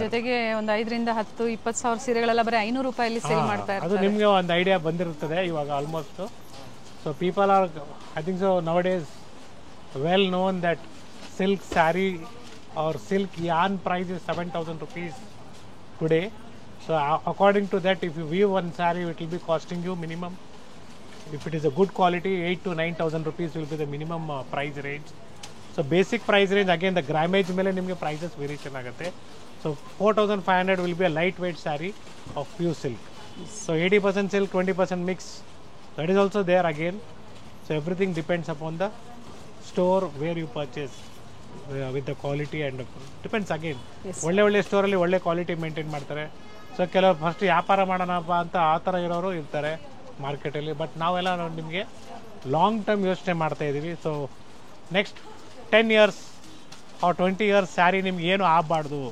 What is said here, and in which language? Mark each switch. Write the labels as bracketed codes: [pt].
[kn] ಜೊತೆಗೆ ಒಂದು 5,000 10,000 20,000 ಸೀರೆಗಳೆಲ್ಲ ಬರೀ 500 ರೂಪಾಯಲ್ಲಿ ಸೇಲ್ ಮಾಡ್ತಾ ಇರ್ತಾರೆ. ಅದು ನಿಮಗೆ ಒಂದು ಐಡಿಯಾ ಬಂದಿರುತ್ತದೆ ಇವಾಗ almost. [en] So people are, I think so nowadays well known that silk sari or silk yarn price is 7,000 rupees today. So according to that, if you weave one saree, it will be costing you minimum, if it is a good quality, 8,000 to 9,000 rupees will be the minimum price range. So basic price range, again the grammage [kn] ಮೇಲೆ ನಿಮಗೆ [en] prices variation [kn] ಆಗುತ್ತೆ. [en] So 4,500 will be a lightweight saree of pure silk. So 80% silk, 20% mix, that is also there again. So everything depends upon the store where you purchase with the quality and depends again. [kn] ಒಳ್ಳೆ ಸ್ಟೋರಲ್ಲಿ ಒಳ್ಳೆ quality maintain ಮಾಡ್ತಾರೆ. So ಕೆಲವರು first ವ್ಯಾಪಾರ ಮಾಡೋಣಪ್ಪ ಅಂತ ಆ ಥರ ಇರೋರು ಇರ್ತಾರೆ ಮಾರ್ಕೆಟಲ್ಲಿ. ಬಟ್ ನಾವೆಲ್ಲ ನಿಮಗೆ ಲಾಂಗ್ ಟರ್ಮ್ ಯೋಚನೆ ಮಾಡ್ತಾ ಇದ್ದೀವಿ. So next 10 years R 20 years sari ನಿಮ್ಗೆ ಏನು ಆಗಬಾರ್ದು.